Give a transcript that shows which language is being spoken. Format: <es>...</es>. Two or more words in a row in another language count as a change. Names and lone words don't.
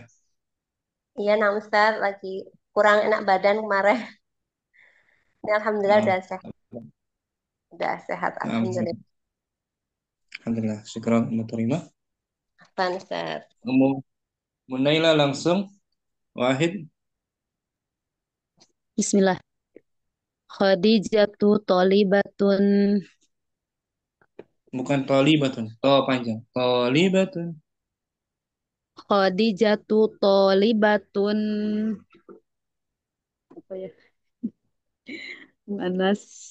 <id>Iya nah Ustaz, lagi kurang enak badan kemarin. Ini Alhamdulillah Nah, udah sehat. nah, Alhamdulillah. Alhamdulillah. Syukur mau terima. Apaan, Ustaz? Kamu Munaila langsung. Wahid. Bismillah.</id> <ar>خديجة طالبة.</ar> <id>Bukan tolibatun. To panjang. Tolibatun.</id> <ar>خديجة طالبة.</ar> <id>Apa ya? Manas.</id>